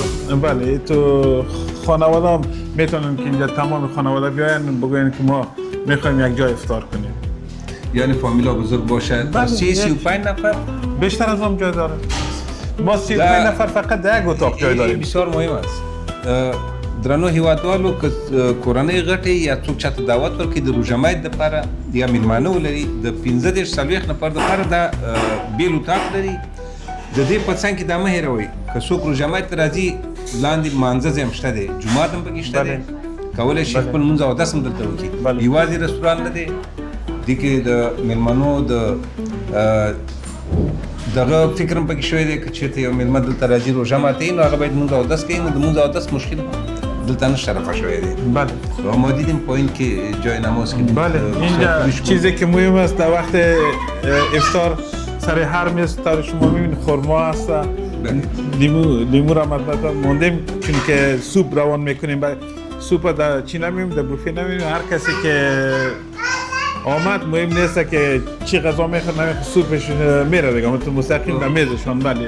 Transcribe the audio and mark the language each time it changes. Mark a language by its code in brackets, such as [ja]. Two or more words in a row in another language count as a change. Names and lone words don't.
[fa] بله تو خانواده هم میتونن که اینجا تمام خانواده بیاین بگوین که ما میخوایم یک جای افطار کنیم یعنی فامیلا بزرگ باشد بله 35 نفر بیشتر از هم جای داره ما 35 نفر فقط در یک اتاق جای داریم [ps] بسیار مهم است درنو هیوادوالو که کورنۍ غټي یا څوک چاته دعوت ورکړي د روژه مات دپاره یا میلمانه ولري د 15 څلوېښت نفر دپاره دا بیل اتاق لري د دې په څنګ کې دا مه هېروئ که څوک روژه مات ته راځي لاندې مانځه ځای هم شته دی جومات هم پکې شته دی کولی شي خپل لمونځ اودس هم دلته وکړي یوازې رستوران نه دی دې کې د میلمنو د دغه فکر هم پکې شوی دی که چېرته یو میلمه دلته راځي روژه ماتوي نو هغه باید لمونځ اودس کوي نو د لمونځ اودس مشکل دلته نشته رفع شوی دی بله [fa] و ما دیدیم پایین که جای نماز که بله اینجا چیزی که مهم است در وقت افطار سر هر میز تا شما میبینید خرما هست لیمو را مثلا موندیم چون که سوپ روان میکنیم سوپ در چی نمیم در بوفه نمیم هر کسی که آمد مهم نیست که چی غذا میخواد نمیخواد سوپش میره دیگه مثلا مستقیم به میزشون بله